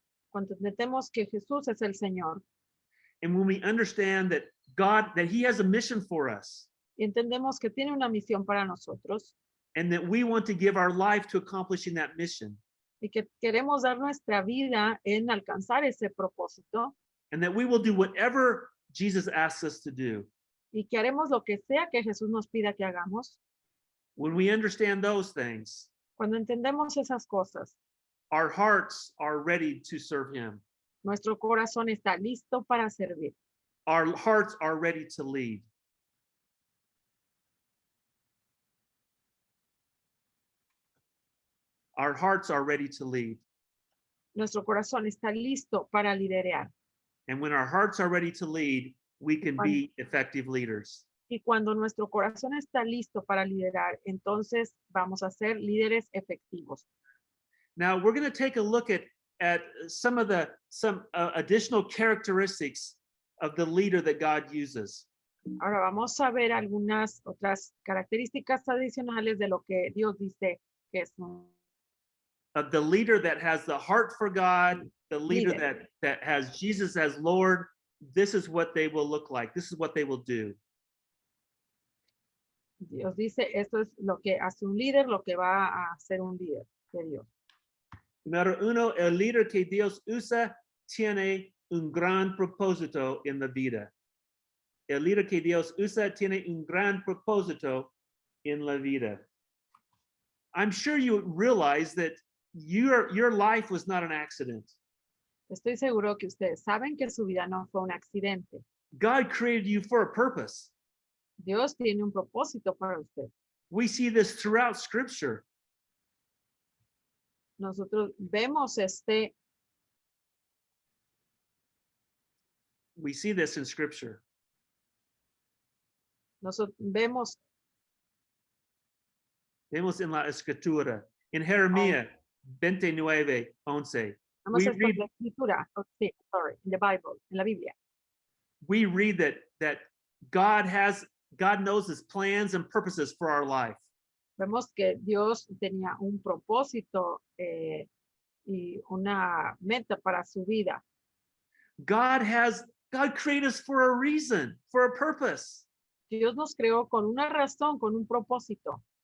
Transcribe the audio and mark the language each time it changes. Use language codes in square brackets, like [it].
[es] cuando entendemos que Jesús es el Señor, [en] and when we understand that God, that he has a mission for us, [es] y entendemos que tiene una misión para nosotros, [en] and that we want to give our life to accomplishing that mission, [es] y que queremos dar nuestra vida en alcanzar ese propósito, [en] and that we will do whatever Jesus asks us to do. [es] y que haremos lo que sea que Jesús nos pida que hagamos, [en] When we understand those things, [es] cuando entendemos esas cosas, [en] our hearts are ready to serve him. [es] nuestro corazón está listo para servir. [en] Our hearts are ready to lead. Our hearts are ready to lead. [es] Nuestro corazón está listo para liderar. [en] And when our hearts are ready to lead, we can be effective leaders. [es] Y cuando nuestro corazón está listo para liderar, entonces vamos a ser líderes efectivos. [en] Now we're going to take a look at some additional characteristics of the leader that God uses. [es] Ahora vamos a ver algunas otras características adicionales de lo que Dios dice que es un [en] Of the leader that has the heart for God, the leader [es] líder. [en] that has Jesus as Lord. This is what they will look like. This is what they will do. [es] Dios dice, esto es lo que hace un líder, lo que va a hacer un líder de Dios. Número uno, el líder que Dios usa tiene un gran propósito en la vida. El líder que Dios usa tiene un gran propósito en la vida. [en] I'm sure you realize that your life was not an accident. [es] Estoy seguro que ustedes saben que su vida no fue un accidente. [en] God created you for a purpose. [es] Dios tiene un propósito para usted. [en] We see this throughout Scripture. [es] Nosotros vemos [en] We see this in Scripture. [es] vemos Vemos en la Escritura. En Jeremías 29:11. vamos [en] We [es] esto en [en] read, [es] la escritura, sí, [en] sorry, in the Bible, [es] en la Biblia. [en] we read that God knows his plans and purposes for our life. [es] Vemos que Dios tenía un propósito y una meta para su vida. [en] God created us for a reason, for a purpose. [es] Dios nos creó con una razón, con un propósito.